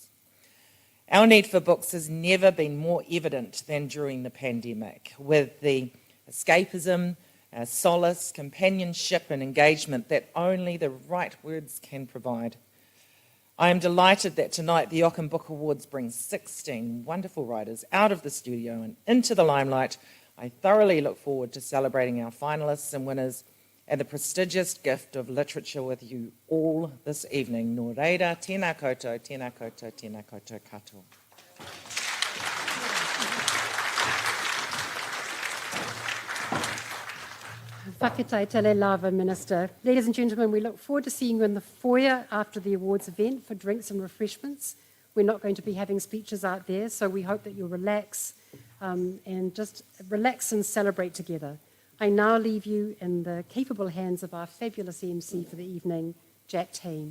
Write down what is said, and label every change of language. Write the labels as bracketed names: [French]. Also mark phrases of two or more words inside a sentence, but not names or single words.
[English] Our need for books has never been more evident than during the pandemic, with the escapism, solace, companionship and engagement that only the right words can provide. I am delighted that tonight the Ockham Book Awards brings 16 wonderful writers out of the studio and into the limelight. I thoroughly look forward to celebrating our finalists and winners and the prestigious gift of literature with you all this evening. [Māori] Nō reira, tēnā koutou, tēnā koutou, tēnā koutou katoa. [Samoan] Whaketai tele lava, Minister. [English] Ladies and gentlemen, we look forward to seeing you in the foyer after the awards event for drinks and refreshments. We're not going to be having speeches out there, so we hope that you'll relax and just relax and celebrate together. I now leave you in the capable hands of our fabulous MC for the evening, Jack Tame.